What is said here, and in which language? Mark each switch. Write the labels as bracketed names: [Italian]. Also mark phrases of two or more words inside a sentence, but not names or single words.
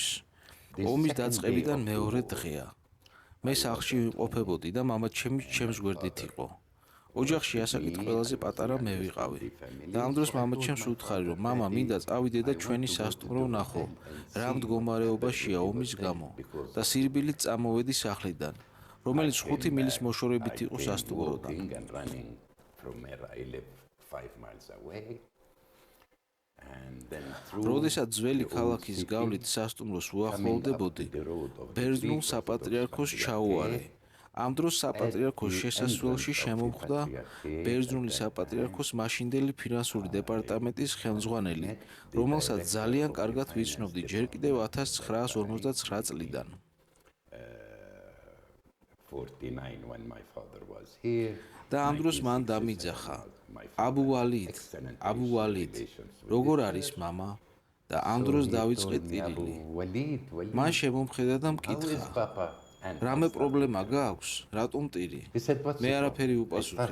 [Georgian] ომის დაწყებიდან მეორე დღეა. მე სახლში ვიმყოფებოდი და მამაჩემი ჩემს გვერდით იყო. ოჯახში ასაკით ყველაზე პატარა მე ვიყავი. და ამ დროს მამაჩემს უთხარი, რომ მამა, მინდა წავიდე და ჩვენი სასტუმრო ვნახო, რა მდგომარეობაშია ომის გამო და სირბილით წამოვედი სახლიდან. რომელიც 5 მილის მოშორებით იყო [English] I came [Georgian] სასტუმროდან. [English] walking and running from where I live 5 miles away. And then through [Georgian] როდესაც ძველი [English] the old [Georgian] ქალაქის [English] city, [Georgian] გავლით სასტუმროს [English] coming up [Georgian] უახლოვდებოდი, [English] the road of the [Georgian] ბერძნულ [English] Greek [Georgian] საპატრიარქოს [English] Orthodox [Georgian] ჩაუარე. [English] Patriarchate, [Georgian] ამ დროს საპატრიარქოს [English] at the [Georgian] შესასვლელში [English] entrance of the [Georgian] შემომხვდა [English] Patriarchate [Georgian] ბერძნული [English] at that [Georgian] საპატრიარქოს მაშინდელი ფინანსური დეპარტამენტის ხელმძღვანელი, [English] met the [Georgian] რომელსაც [English] director [Georgian] ძალიან [English] of the [Georgian] კარგად [English] finance [Georgian] ვიცნობდი ჯერ კიდევ [English] department [Georgian] 1959 წლიდან. [English] 49 when my father was here. [Georgian] და ამ დროს მან დამიძახა აბუ ვალიდ, აბუ ვალიდ, როგორ არის мама? და ამ დროს დავიწყე ტირილი. მან შემომხედა და მკითხა: რამე პრობლემა გაქვს? რატომ ტირი? მე არაფერი უპასუხე.